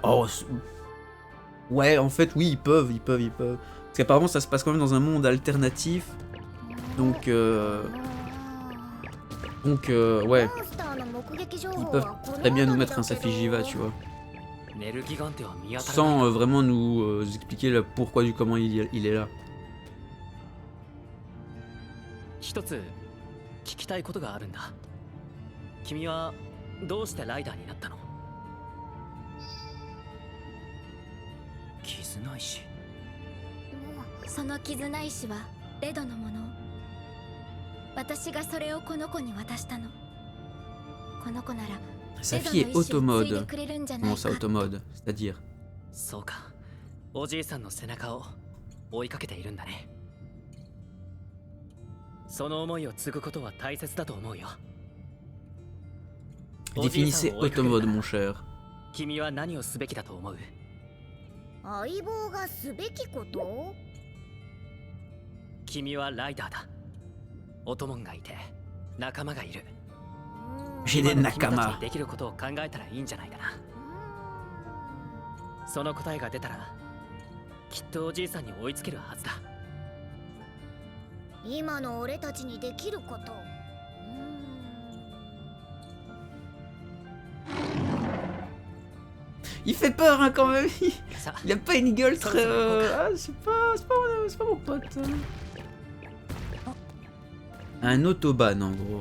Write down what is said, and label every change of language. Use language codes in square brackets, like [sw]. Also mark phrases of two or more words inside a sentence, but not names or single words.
[fr] Oh, ouais, en fait, oui, ils peuvent. Parce qu'apparemment, ça se passe quand même dans un monde alternatif. Donc, ouais. Ils peuvent très bien nous mettre un Safijiva, tu vois. Sans vraiment nous expliquer le pourquoi du comment il est là. [ja] 一つ聞きたいことがあるんだ。君はどうしてライダーになったの？絆石。その絆石はレドのもの。私がそれをこの子に渡したの。この子なら [fr] Sa fille est automode. Comment ça, automode? C'est-à-dire? [ja] そうか。おじいさんの背中を追いかけているんだね。その思いを継ぐことは大切だと思うよ。 [fr] Définissez automode, mon cher. [ja] 君は何をすべきだと思う？相棒がすべきこと？君はライダーだ。お供がいて仲間がいる。 [fr] J'ai des [ja] 今の君たち [fr] nakamas. [ja] にできることを考えたらいいんじゃないかな。その答えが出たらきっとおじいさんに追いつけるはずだ。今の俺たちにできること。 [fr] Il fait peur hein, quand même. [ja] さあ [fr] Il a pas une gueule Ça, très. ça va, Ah, c'est pas mon pote. Un autoban en gros.